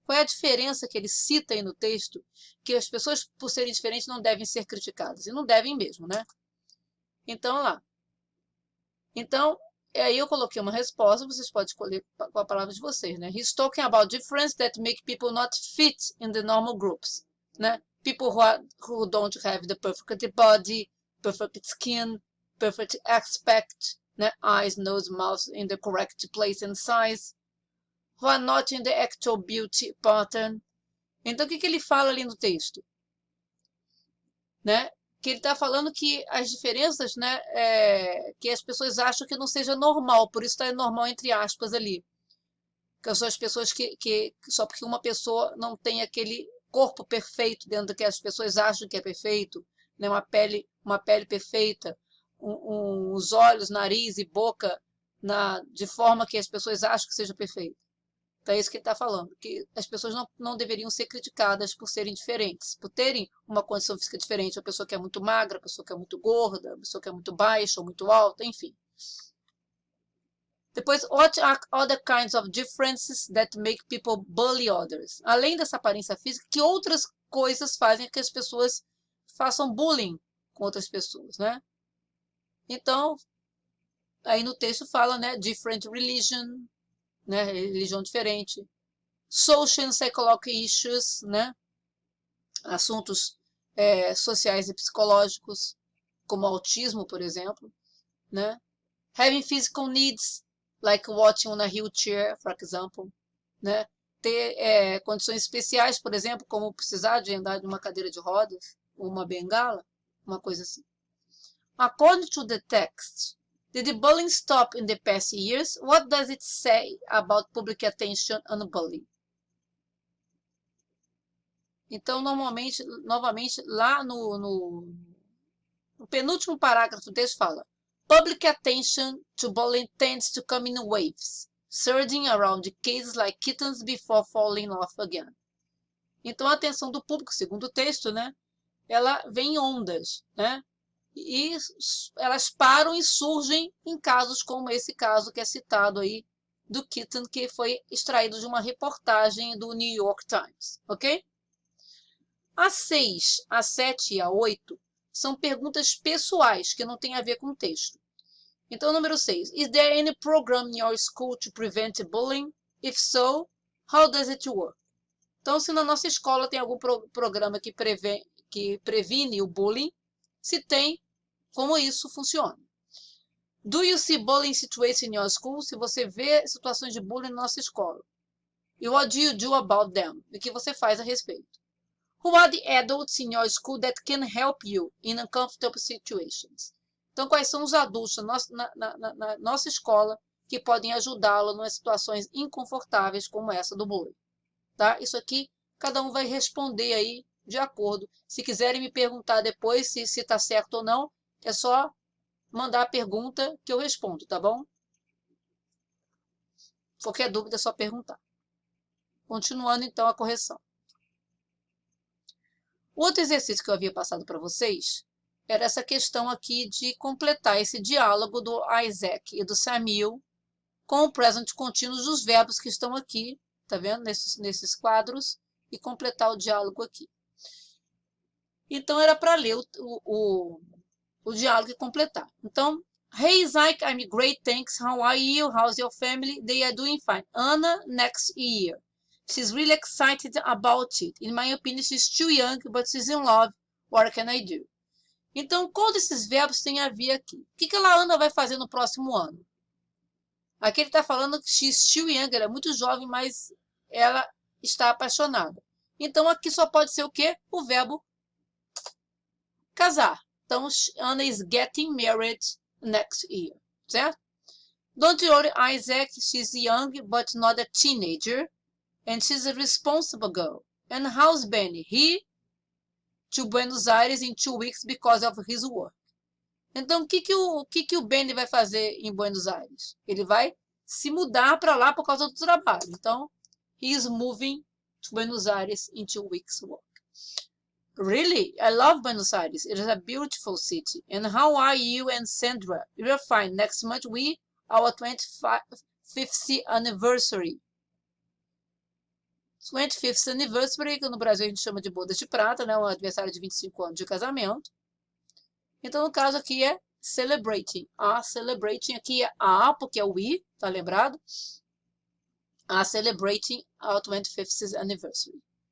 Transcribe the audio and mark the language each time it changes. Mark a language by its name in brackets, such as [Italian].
[Portuguese] Qual é a diferença que ele cita aí no texto, que as pessoas, por serem diferentes, não devem ser criticadas? E não devem mesmo, né? Então, lá. Então, aí eu coloquei uma resposta, vocês podem escolher com a palavra de vocês, né? [English] He's talking about difference that make people not fit in the normal groups, né? People who don't have the perfect body, perfect skin, perfect aspect, né? Eyes, nose, mouth in the correct place and size, who are not in the actual beauty pattern. [Portuguese] Então, o que ele fala ali no texto? Né? Que ele está falando que as diferenças, né, que as pessoas acham que não seja normal, por isso está normal entre aspas ali. Que são as pessoas que só porque uma pessoa não tem aquele corpo perfeito dentro do que as pessoas acham que é perfeito, né, uma pele perfeita, os olhos, nariz e boca de forma que as pessoas acham que seja perfeito. Então é isso que ele está falando, que as pessoas não deveriam ser criticadas por serem diferentes, por terem uma condição física diferente, a pessoa que é muito magra, a pessoa que é muito gorda, a pessoa que é muito baixa ou muito alta, enfim. [English] Depois, what are other kinds of differences that make people bully others? [Portuguese] Além dessa aparência física, que outras coisas fazem que as pessoas façam bullying com outras pessoas, né? Então, aí no texto fala, né, [English] different religion, [Portuguese] né, religião diferente, [English] social and psychological issues, [Portuguese] né, assuntos sociais e psicológicos, como autismo, por exemplo, né, [English] having physical needs, like watching on a wheelchair, for example, [Portuguese] né, ter condições especiais, por exemplo, como precisar de andar de uma cadeira de rodas, ou uma bengala, uma coisa assim. [English] According to the text, did the bullying stop in the past years? What does it say about public attention on bullying? [Portuguese] Então, novamente, lá no penúltimo parágrafo do texto fala: [English] Public attention to bullying tends to come in waves, surging around cases like kittens before falling off again. [Portuguese] Então, a atenção do público, segundo o texto, né, ela vem em ondas, né? E elas param e surgem em casos como esse caso que é citado aí do Kitten, que foi extraído de uma reportagem do New York Times, ok? A 6, a 7 e a 8 são perguntas pessoais que não têm a ver com o texto. Então, número 6. [English] Is there any program in your school to prevent bullying? If so, how does it work? [Portuguese] Então, se na nossa escola tem algum programa que que previne o bullying, se tem como isso funciona. [English] Do you see bullying situations in your school? [Portuguese] Se você vê situações de bullying na nossa escola. [English] E what do you do about them? [Portuguese] O que você faz a respeito? [English] Who are the adults in your school that can help you in uncomfortable situations? [Portuguese] Então, quais são os adultos na nossa escola que podem ajudá-lo em situações inconfortáveis como essa do bullying? Tá? Isso aqui, cada um vai responder aí de acordo. Se quiserem me perguntar depois se está certo ou não, é só mandar a pergunta que eu respondo, tá bom? Qualquer dúvida é só perguntar. Continuando, então, a correção. O outro exercício que eu havia passado para vocês era essa questão aqui de completar esse diálogo do Isaac e do Samuel com o present contínuo dos verbos que estão aqui, tá vendo? Nesses quadros, e completar o diálogo aqui. Então, era para ler o diálogo e completar. [English] Então, hey Isaac, I'm great, thanks. How are you? How's your family? They are doing fine. Anna, next year. She's really excited about it. In my opinion, she's too young, but she's in love. What can I do? [Portuguese] Então, qual desses verbos tem a ver aqui? O que a Ana vai fazer no próximo ano? Aqui ele está falando que [English] she's too young, [Portuguese] ela é muito jovem, mas ela está apaixonada. Então, aqui só pode ser o quê? O verbo casar. [English] Então, Anna is getting married next year, certo? Don't worry, Isaac, she's young, but not a teenager. And she's a responsible girl. And how's Benny? He to Buenos Aires in 2 weeks because of his work. [Portuguese] Então, o que o Benny vai fazer em Buenos Aires? Ele vai se mudar para lá por causa do trabalho. [English] Então, he is moving to Buenos Aires in 2 weeks work. Really? I love Buenos Aires. It is a beautiful city. And how are you and Sandra? You're fine. Next month, our 25th anniversary. 25th anniversary, [Portuguese] que no Brasil a gente chama de bodas de prata, né? Um aniversário de 25 anos de casamento. Então, no caso aqui é celebrating. A celebrating aqui é a, porque é o we, tá lembrado? [English] A celebrating our 25th anniversary.